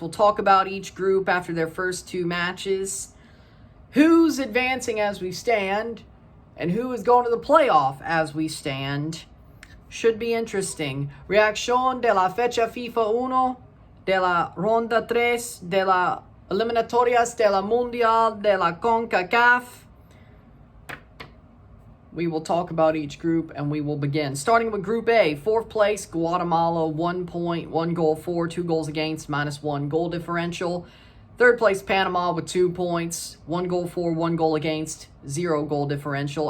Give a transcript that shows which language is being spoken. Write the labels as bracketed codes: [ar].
[en] We'll talk about each group after their first 2 matches, who's advancing as we stand, and who is going to the playoff as we stand. Should be interesting. [es] Reacción de la fecha FIFA 1, de la ronda 3, de la eliminatorias de la Mundial de la CONCACAF. [en] We will talk about each group and we will begin. Starting with Group A, 4th place, Guatemala, 1 point, 1 goal for, 2 goals against, -1 goal differential. 3rd place, Panama with 2 points, 1 goal for, 1 goal against, 0 goal differential.